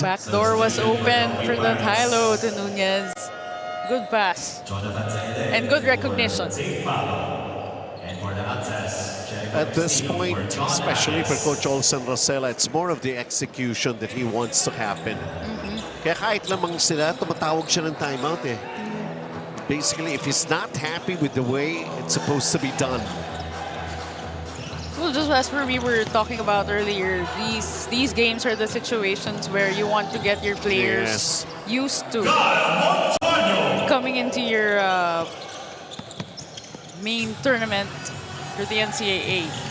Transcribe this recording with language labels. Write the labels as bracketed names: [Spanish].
[English] Back door was open for the Hilo to Nunez. Good pass. And good recognition. At this point, especially for Coach Olsen Rosella, it's more of the execution that he wants to happen. [Filipino] Kaya kahit lamang sila, tumatawag siya ng timeout eh. [English] Basically, if he's not happy with the way it's supposed to be done. Well, just as we were talking about earlier, these games are the situations where you want to get your players used to coming into your main tournament for the NCAA.